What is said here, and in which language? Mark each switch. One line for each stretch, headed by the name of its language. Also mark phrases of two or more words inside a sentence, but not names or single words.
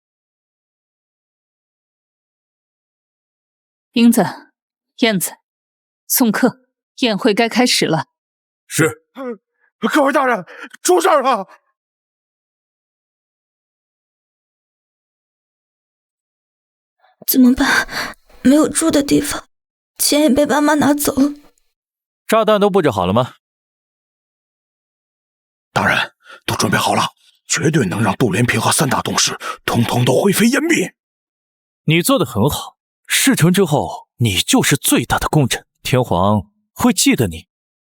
Chinese: 英子、燕子，送客，宴會該開始了。是。各位大人，出事了！怎麼辦？沒有住的地方，錢也被爸媽拿走了。炸彈都布置好了嗎？大人，都準備好了。絕對能讓杜連平和3大董事通通都灰飛煙滅。你做得很好，事成之後，你就是最大的功臣，天皇會記得你。